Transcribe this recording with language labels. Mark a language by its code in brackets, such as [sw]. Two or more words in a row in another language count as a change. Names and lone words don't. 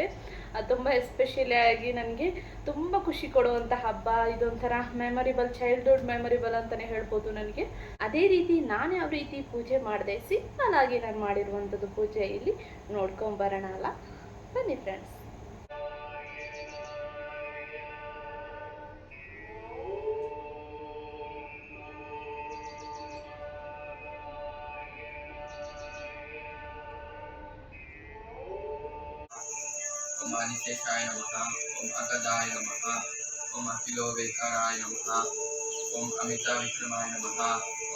[kn] ಅದು ತುಂಬ ಎಸ್ಪೆಷಲಿ ಆಗಿ ನನಗೆ ತುಂಬ ಖುಷಿ ಕೊಡುವಂಥ ಹಬ್ಬ. ಇದೊಂಥರ [en] memorable, childhood memorable [kn] ಅಂತಲೇ ಹೇಳ್ಬೋದು ನನಗೆ. ಅದೇ ರೀತಿ ನಾನು ಯಾವ ರೀತಿ ಪೂಜೆ ಮಾಡಿದೆ, ಸಿಂಪಲ್ ಆಗಿ ನಾನು ಮಾಡಿರುವಂಥದ್ದು ಪೂಜೆ ಇಲ್ಲಿ ನೋಡ್ಕೊಂಬರೋಣ ಅಲ್ಲ, ಬನ್ನಿ ಫ್ರೆಂಡ್ಸ್. [sa] ओम अनिशेषाय नमः, ओम अगदाय नमः, ओम अखिलोवेकाराय नमः, ओम अमिता विक्रमाय नमः, ओम